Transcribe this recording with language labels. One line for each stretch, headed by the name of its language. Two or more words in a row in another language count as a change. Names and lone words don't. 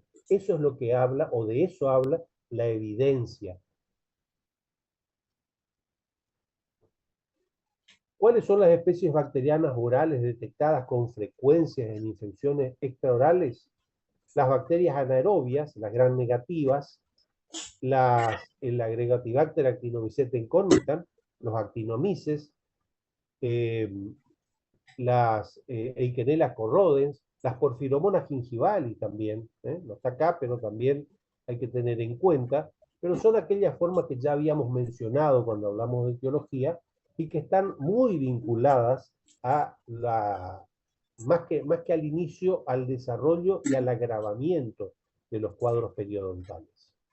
Spanish: Eso es lo que habla, o de eso habla la evidencia. ¿Cuáles son las especies bacterianas orales detectadas con frecuencia en infecciones extraorales? Las bacterias anaerobias, las gram negativas, el Agregatibacter actinomycetes incormitam, los actinomices, eh, las Eikenella corrodens, las Porphyromonas gingivali también, no está acá, pero también hay que tener en cuenta, pero son aquellas formas que ya habíamos mencionado cuando hablamos de etiología y que están muy vinculadas a más que al inicio, al desarrollo y al agravamiento de los cuadros periodontales.